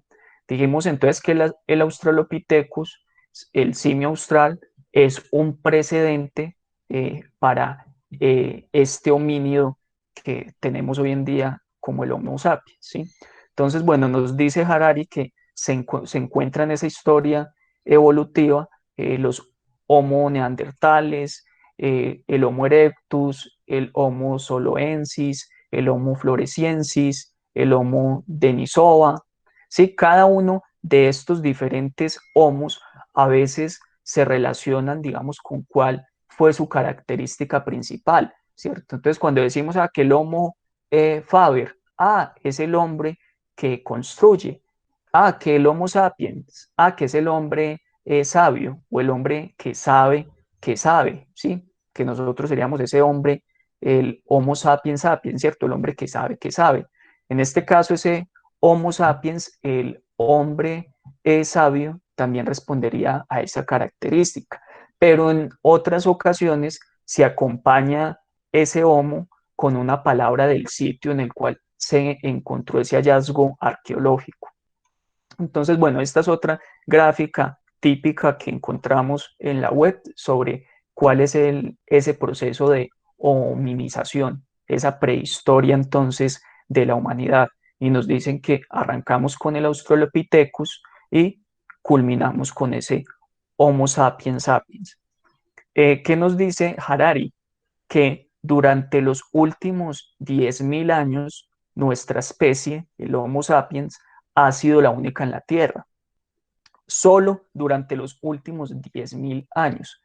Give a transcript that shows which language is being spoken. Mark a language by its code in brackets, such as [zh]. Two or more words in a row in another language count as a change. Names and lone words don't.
[es] Dijimos entonces que el Australopithecus, el simio austral, es un precedente para este homínido que tenemos hoy en día como el Homo sapiens, ¿sí? Entonces, bueno, nos dice Harari que se encuentra en esa historia evolutiva los Homo neandertales, el Homo erectus, el Homo soloensis, el Homo floresiensis, el Homo denisova. ¿Sí? Cada uno de estos diferentes homos a veces se relacionan, digamos, con cuál fue su característica principal, ¿cierto? Entonces, cuando decimos que el Homo faber, es el hombre que construye, que el Homo sapiens, que es el hombre sabio o el hombre que sabe, ¿sí? Que nosotros seríamos ese hombre, el Homo sapiens sapiens, ¿cierto? El hombre que sabe, que sabe. En este caso, ese Homo sapiens, el hombre sabio, también respondería a esa característica. Pero en otras ocasiones se acompaña ese Homo con una palabra del sitio en el cual se encontró ese hallazgo arqueológico. Entonces, bueno, esta es otra gráfica típica que encontramos en la web sobre cuál es ese proceso de hominización, esa prehistoria entonces de la humanidad. Y nos dicen que arrancamos con el Australopithecus y culminamos con ese Homo sapiens sapiens. ¿Qué nos dice Harari? Que durante los últimos 10.000 años, nuestra especie, el Homo sapiens, ha sido la única en la Tierra. Solo durante los últimos 10.000 años.